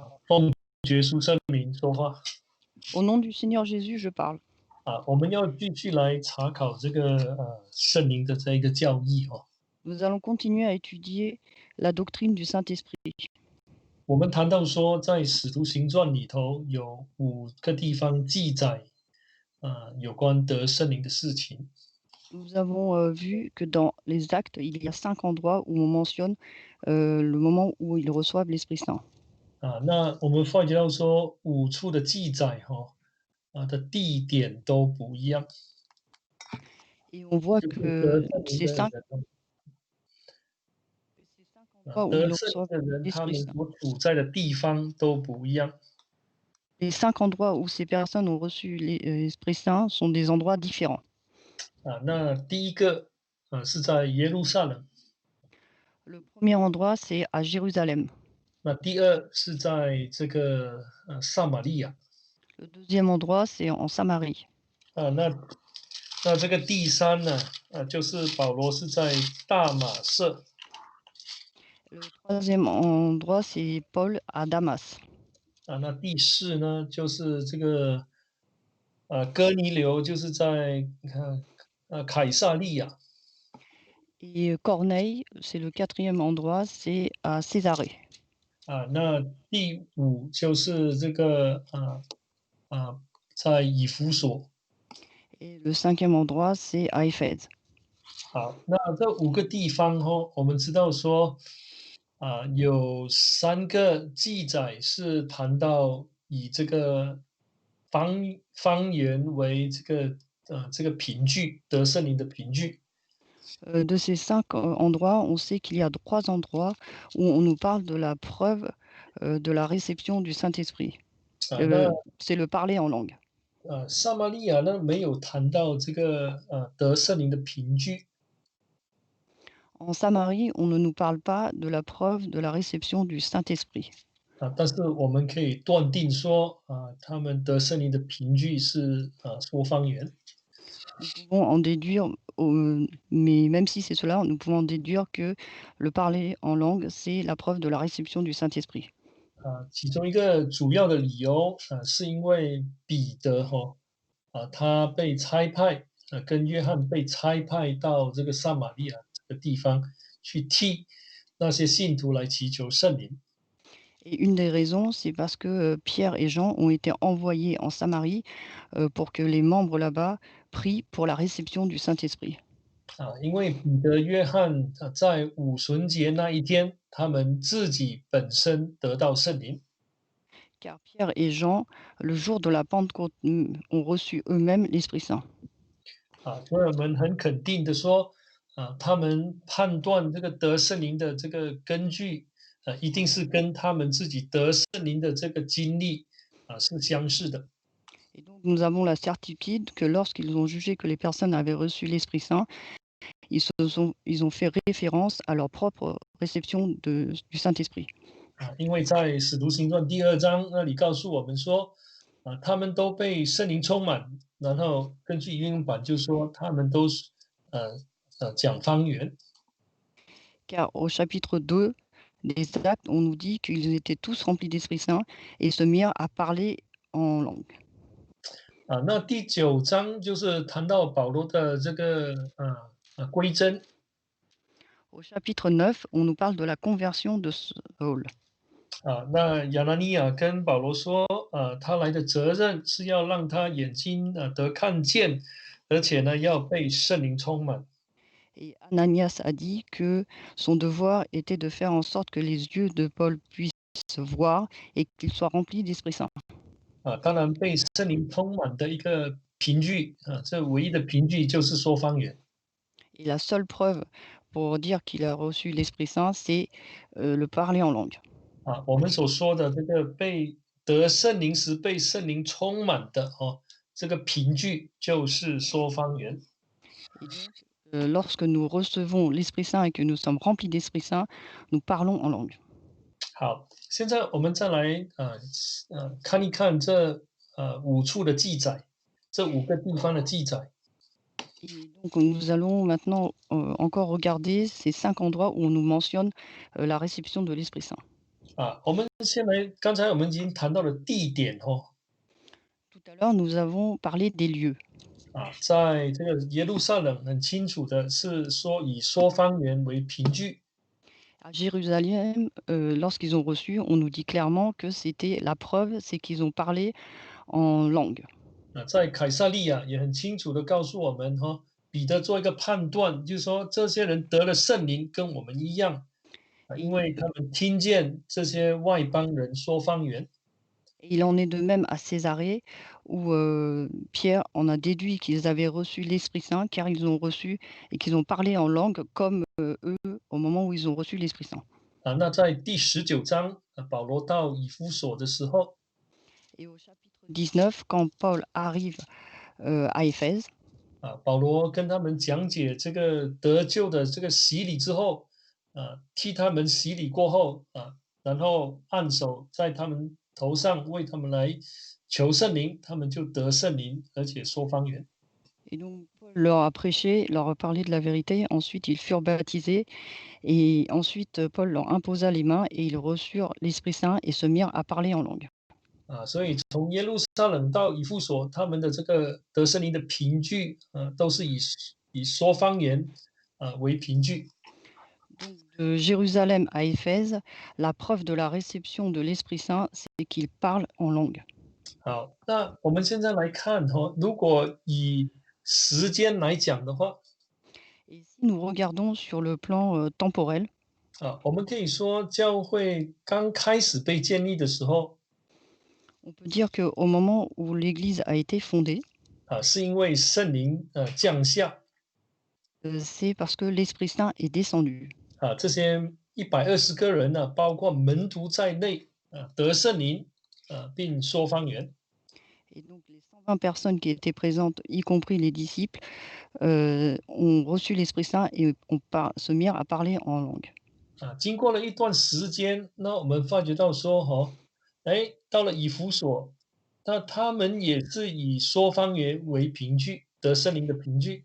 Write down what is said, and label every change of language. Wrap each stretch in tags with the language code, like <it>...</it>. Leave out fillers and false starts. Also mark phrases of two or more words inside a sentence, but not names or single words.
<zh>耶稣圣名说话</zh> <fr>Au nom du Seigneur Jésus, je parle.</fr> <zh>啊，我们要继续来查考这个圣灵的这一个教义哦。</zh> <fr>Nous allons continuer à étudier la doctrine du Saint-Esprit.</fr> <zh>我们谈到说，在使徒行传里头有5个地方记载有关得圣灵的事情</zh> <fr>Nous avons vu que dans les actes, il y a 5 endroits où on mentionne le moment où ils reçoivent l'Esprit Saint. 啊。</fr> <zh>那我们发觉到说5处的记载的地点都不一样，</zh> <fr>Et on voit</fr> <zh>就是得</zh> <fr>que</fr> <zh>圣灵</zh> <fr>ces</fr> <zh>的</zh> <fr>5,</fr> <zh>人</zh> <fr>ces 5 endroits où</fr> <zh>得</zh> <fr>ils</fr> <zh>圣灵</zh> <fr>reçoivent</fr> <zh>的人，他</zh> <fr>l'Esprit</fr> <zh>们</zh> <fr>Saint,</fr> <zh>所处在的地方都不一样。</zh> <fr>les 5 endroits où ces personnes ont reçu l'Esprit Saint sont des endroits différents.</fr> <zh>那第一个是在耶路撒冷，</zh> <fr>Le premier endroit, c'est à Jérusalem.</fr> <zh>那第二是在这个撒玛利亚</zh> <fr>Le deuxième endroit, c'est en Samarie.</fr> <zh>那这个第三呢就是保罗是在大马色</zh> <fr>Le troisième endroit, c'est Paul à Damas.</fr> <zh>那第四呢就是这个哥尼流，就是在凯撒利亚</zh> <fr>Et Corneille, c'est le quatrième endroit, c'est à Césarée.</fr> <zh>那第五就是这个在以弗所。</zh> <fr>Et le cinquième endroit, c'est à Éphèse.</fr> <zh>好，那这5个地方我们知道说有3个记载是谈到以这个方言为这个凭据，得圣灵的凭据。</zh> <fr>De ces 5 endroits, on sait qu'il y a 3 endroits où on nous parle de la preuve de la réception du Saint-Esprit.</fr> <zh>那</zh> <fr>C'est le parler en langue.</fr> <zh>撒玛利亚呢没有谈到这个得圣灵的凭据。</zh> <fr>En Samarie, on ne nous parle pas de la preuve de la réception du Saint-Esprit.</fr> <zh>但是我们可以断定说他们得圣灵的凭据是说方言。</zh> <fr>Nous pouvons en déduire, mais même si c'est cela, nous pouvons en déduire que le parler en langue, c'est la preuve de la réception du Saint-Esprit.</fr> <zh>其中一个主要的理由是因为彼得他被差派跟约翰被差派到这个撒玛利亚这个地方去替那些信徒来祈求圣灵。</zh> <fr>Et une des raisons, c'est parce que Pierre et Jean ont été envoyés en Samarie pour que les membres là-bas prient pour la réception du Saint-Esprit.</fr> <zh>因为彼得、约翰在五旬节那一天，他们自己本身得到圣灵。</zh> <fr>Car Pierre et Jean, le jour de la Pentecôte, ont reçu eux-mêmes l'Esprit Saint.</fr> <zh>所以我们很肯定的说他们判断这个得圣灵的这个根据一定是跟他们自己得圣灵的这个经历是相似的。</zh> <fr>Et donc nous avons la certitude que lorsqu'ils ont jugé que les personnes avaient reçu l'Esprit Saint, ils ont fait référence à leur propre réception du Saint-Esprit.</fr> <zh>因为在使徒行传第2章那里告诉我们说他们都被圣灵充满，然后根据英文版就说他们都是讲方言。</zh> <fr>Car au chapitre 2 des Actes, on nous dit qu'ils étaient tous remplis d'Esprit Saint et se mirent à parler en langue.</fr> <zh>那第9章就是谈到保罗的这个归真。</zh> <fr>Au chapitre 9, on nous parle de la conversion de Saul.</fr> <zh>那亚拿尼亚跟保罗说他来的责任是要让他眼睛得看见，而且呢要被圣灵充满。</zh> <fr>Et Ananias a dit que son devoir était de faire en sorte que les yeux de Paul puissent voir et qu'il soit rempli d'Esprit Saint.</fr> <zh>当然被圣灵充满的一个凭据这唯一的凭据就是说方言。</zh> <fr>Et la seule preuve pour dire qu'il a reçu l'Esprit Saint, c'est le parler en langue.</fr> <zh>我们所说的这个被得圣灵时被圣灵充满的这个凭据就是说方言。</zh> <fr>Et donc, lorsque nous recevons l'Esprit Saint et que nous sommes remplis d'Esprit Saint, nous parlons en langue.</fr> <zh>好，现在我们再来看一看这5处的记载，这5个地方的记载。</zh> <fr>Et donc, nous allons maintenant encore regarder ces 5 endroits où on nous mentionne la réception de l'Esprit Saint.</fr> <zh>我们先来，刚才我们已经谈到了地点哦，</zh> <fr>Tout à l'heure, nous avons parlé des lieux.</fr> <zh>在这个耶路撒冷很清楚的是说以说方言为凭据</zh> <fr>À Jérusalem, lorsqu'ils ont reçu, on nous dit clairement que c'était la preuve, c'est qu'ils ont parlé en langue.</fr> <zh>在凯撒利亚也很清楚的告诉我们哈，彼得做一个判断，就是说这些人得了圣灵跟我们一样因</zh> <fr>Et</fr> <zh>为他们听见这些外邦人说方言</zh> <fr>et il en est de même à Césarée, où Pierre en a déduit qu'ils avaient reçu l'Esprit Saint, car ils ont reçu et qu'ils ont parlé en langue comme eux au moment où ils ont reçu l'Esprit Saint.</fr> <zh>那在第19章保罗到以弗所的时候</zh> <fr>Et au chapitre 19, quand Paul arrive à Éphèse,</fr> <zh>保罗跟他们讲解这个得救的这个洗礼之后，替他们洗礼过后然后按手在他们头上，为他们来求圣灵，他们就得圣灵，而且说方言。</zh> <fr>et donc Paul leur a prêché, leur a parlé de la vérité. Ensuite, ils furent baptisés et ensuite Paul leur imposa les mains et ils reçurent l'Esprit Saint et se mirent à parler en langue.</fr> <zh>所以从耶路撒冷到以弗所，他们的这个得圣灵的凭据，都是以说方言为凭据。</zh> <fr>Donc de Jérusalem à Éphèse, la preuve de la réception de l'Esprit Saint, c'est qu'ils parlent en langue.</fr> <zh>好，那我们现在来看如果以时间来讲的话，</zh> <fr>Et si nous regardons sur le plan temporel,</fr> <zh>我们可以说教会刚开始被建立的时候，</zh> <fr>on peut dire qu'au moment où l'Église a été fondée,</fr> <zh>是因为圣灵降下</zh> <fr>c'est parce que l'Esprit Saint est descendu.</fr> <zh>这些120个人呢，包括门徒在内得圣灵并说方言。</zh> <fr>Et donc les 120 personnes qui étaient présentes, y compris les disciples, ont reçu l'Esprit Saint et se mirent à parler en langue.</fr> <zh>经过了一段时间，那我们发觉到说到了以弗所，那他们也是以说方言为凭据，得圣灵的凭据。</zh>